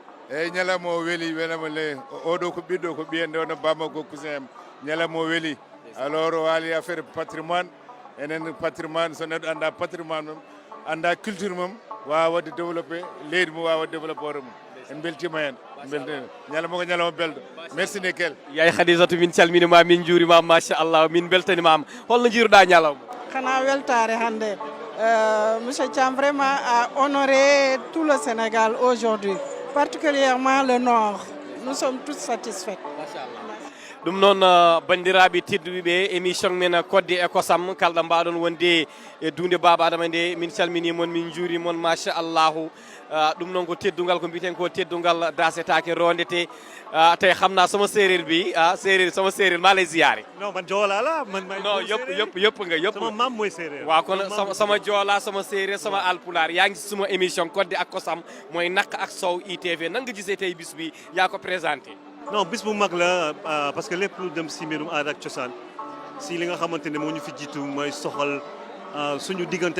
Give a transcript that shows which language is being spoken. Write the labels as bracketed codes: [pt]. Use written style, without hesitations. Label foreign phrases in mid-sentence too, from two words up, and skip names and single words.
[ff] eyyi ñalawma o weeli welama le oɗo ko ɓiɗɗo ko ɓiyende ono bamma ko cousin am ñalawma o weeli alors o haali [fr] affaire patrimoine [ff] enen patrimoine so neɗɗo anda patrimoine mum anda culture mum wawa wadde développé leydi mum wawa wadde développé hoore mum en beltima hen ñalawma ko ñalawma belɗo merci Nickel. Yaye Khadijatou min calminima min juurima machallah min beltanimama holno jiiruɗa ñalawma? Xana weltare hande [fr] monsieur Thiam vraiment a honoré tout le Sénégal aujourd'hui, particulièrement le Nord. Nous sommes tous satisfaits. [ff] ɗum noon bandiraɓe tedduɓeɓe émission men kodde e kosam kalɗo mbaɗon wonde e dunde baba adama nde min calminimon min juurimon machallahu ɗum noon ko teddugal ko mbiten ko teddugal dasetake rondete tawi [wo] xamna sama séréer bi séréer sama séréer ma lay ziyaare. non man joola la man non yëpp nga sama mam mooy séréer waaw kon sama joola sama séréer sama alpulaar yaa ngi ci suma émission kodde ak kosam mooy naq ak sow ITV nan nga gisee tey bis bi yaa ko présenté. non bis bu mag la [fr] parce que [wo] lépp lu dem si mbirum aada ak cosaan si li nga xamante ne moo ñu fi jiitu mooy soxal suñu diggante